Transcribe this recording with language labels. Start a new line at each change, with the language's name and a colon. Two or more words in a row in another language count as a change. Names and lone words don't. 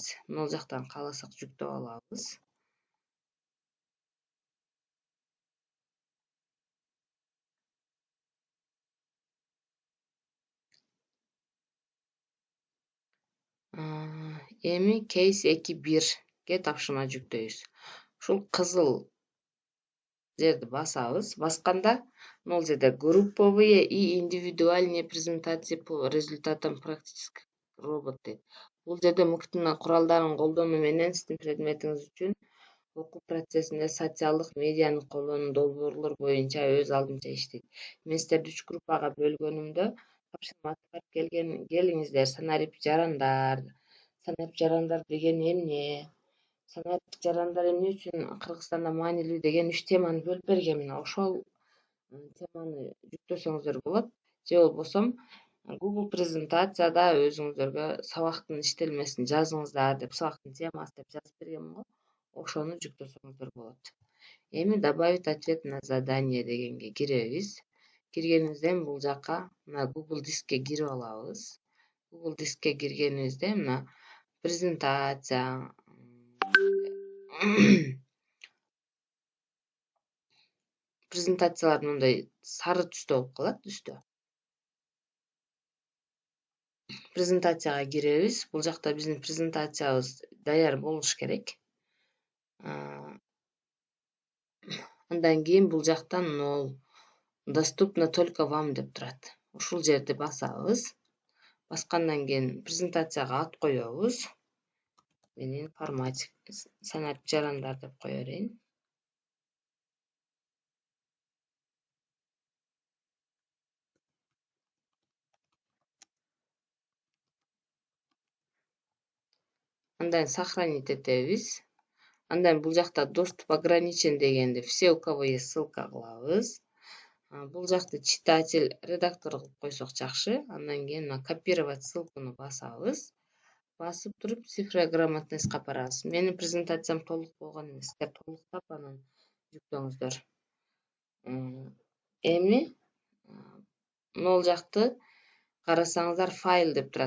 Kyrgyz: Могул жактан кааласак жүктөп алабыз. Эми кейс 2.1ге тапшырма жүктөйбүз. Ушул кызыл жерди басабыз. Басканда могул жерде
Russian: групповые и индивидуальные презентации по результатам практических работ
Kyrgyz: дейт. Бул жерде МУКТын куралдарын колдонуу менен сиздин предметиңиз үчүн окуу процессинде социалдык медианы колдонуу долбоорлор боюнча өз алдынча иштейт. Мен сиздерди 3 группага бөлгөнүмдө тапшырма аткарып келиңиздер. Санарип жарандар деген эмне? Санарип жарандар эмне үчүн Кыргызстанда маанилүү деген 3 теманы бөлүп бергем. Мына ошол теманы жүктөсөңүздөр болот. Же болбосо Google презентацияда өзүңүздөргө сабактын иштелмесин жазыңыздар деп, сабактын темасы деп жазып бергем го. Ошону жүктөсөңүздөр болот. Эми
Russian: добавить ответ на задание
Kyrgyz: дегенге киребиз. Киргенибизден бул жака мына Google дискке кирип алабыз. Google дискке киргенибизде мына презентация презентациялар мындай сары түстө болуп калат үстө. Презентацияга киребиз. Бул жакта биздин презентациябыз даяр болуш керек. Андан кийин бул жактан
Russian: доступно только вам
Kyrgyz: деп турат. Ушул жерди басабыз. Баскандан кийин презентацияга ат коебуз. Мен информатик санарип жарандар деп кое берейин. Андан сохранить этебиз. Андан бул жакта
Russian: доступ ограничен
Kyrgyz: дегенди
Russian: все, у кого есть ссылка
Kyrgyz: кылабыз. Бул жакты
Russian: читатель, редактор
Kyrgyz: кылып койсок жакшы. Андан кийин
Russian: копировать ссылканы
Kyrgyz: басабыз. Басып туруп
Russian: цифровая грамотностька
Kyrgyz: барабыз. Менин презентациям толук болгон эмес. Сиздер толуктап анан жүктөңүздөр. Эми могул жакты карасаңыздар файл деп турат.